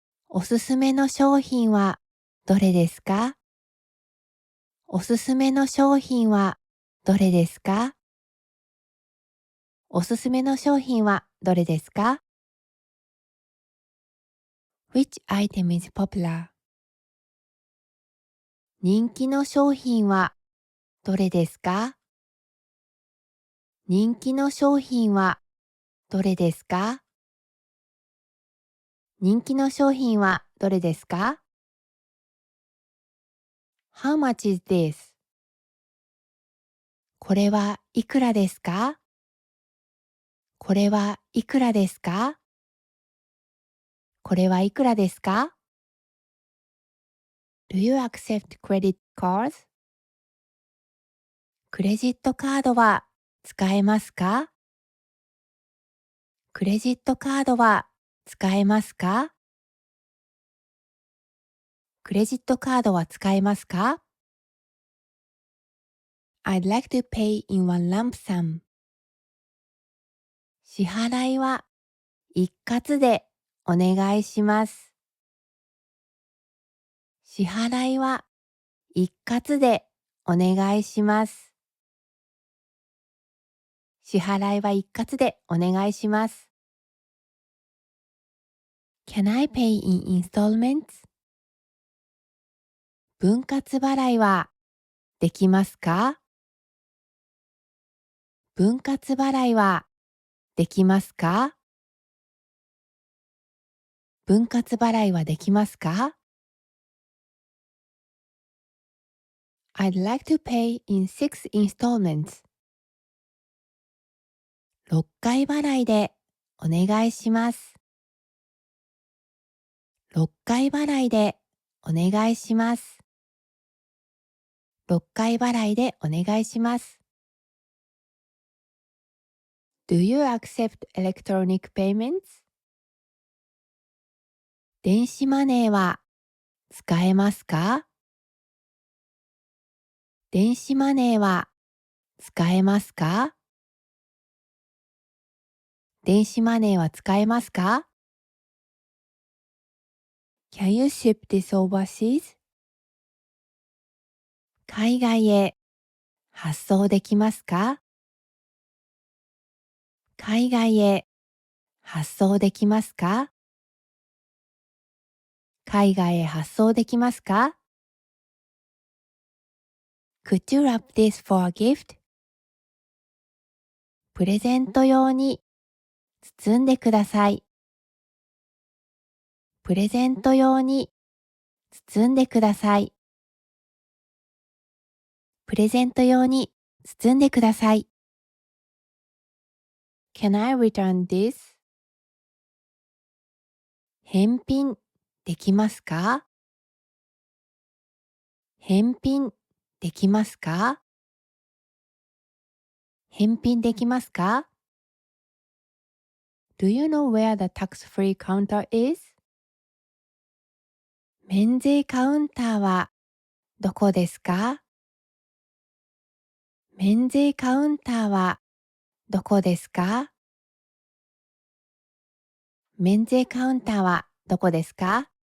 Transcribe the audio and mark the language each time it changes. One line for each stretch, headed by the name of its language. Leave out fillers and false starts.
Japanese: おすすめの商品はどれですか？おすすめの商品はどれですか？おすすめの商品はどれですか？
English: Which item is popular?
Japanese: 人気の商品はどれですか？人気の商品はどれですか？人気の商品はどれですか？
English: How much is this?
Japanese: これはいくらですか？これはいくらですか？これはいくらですか？
English: Do you accept credit cards?
Japanese: クレジットカードは使えますか？クレジットカードは使えますか？クレジットカードは使えますか？
English: I'd like to pay in one lump sum.
Japanese: 支払いは一括でお願いします。支払いは一括でお願いします。支払いは一括でお願いします。
English: Can I pay in installments?
Japanese: 分割払いはできますか？分割払いはできますか？分割払いはできますか？
English: I'd like to pay in 6 installments.
Japanese: 6回払いでお願いします。 6回払いでお願いします。6回払いでお願いします。
English: Do you accept electronic payments?
Japanese: 電子マネーは使えますか？電子マネーは使えますか？電子マネーは使えますか？
English: Can you ship this overseas?
Japanese: 海外へ発送できますか？海外へ発送できますか？海外へ発送できますか？
English: Could you wrap this for a gift?
Japanese: プレゼント用に包んでください。プレゼント用に包んでください。プレゼント用に包んでください。
English: Can I return this?
Japanese: 返品できますか？返品できますか？返品できますか？
English: Do you know where the tax-free counter is?
Japanese: 免税カウンターはどこですか？免税カウンターはどこですか？免税カウンターはどこですか？